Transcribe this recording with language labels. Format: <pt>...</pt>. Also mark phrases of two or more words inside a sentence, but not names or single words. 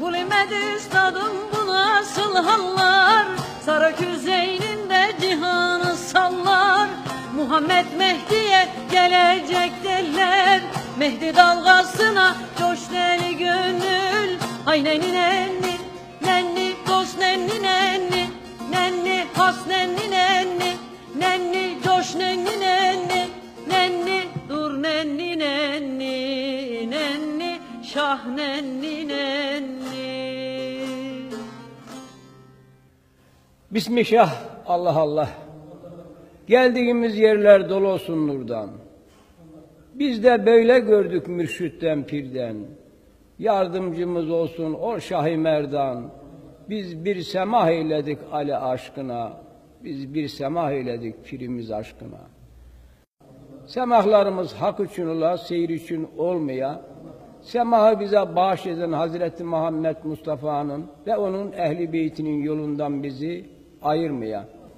<tr>Mehmet Üstad'ım bu nasıl hallar, sarı küzeyninde cihanı sallar. Muhammed Mehdi'ye gelecek derler, Mehdi dalgasına coş deli gönül. Hay nenni nenni, nenni dost nenni nenni, nenni has nenni nenni, nenni coş nenni nenni, nenni dur nenni nenni, nenni şah nenni nenni. Bismillah, Allah Allah. Geldiğimiz yerler dolu olsun nurdan. Biz de böyle gördük mürşitten pirden. Yardımcımız olsun o Şah-ı Merdan. Biz bir semah eyledik Ali aşkına. Biz bir semah eyledik pirimiz aşkına. Semahlarımız hak için ola, seyir için olmaya, semahı bize bahşeden Hazreti Muhammed Mustafa'nın ve onun ehli beytinin yolundan bizi ayırmaya.</tr>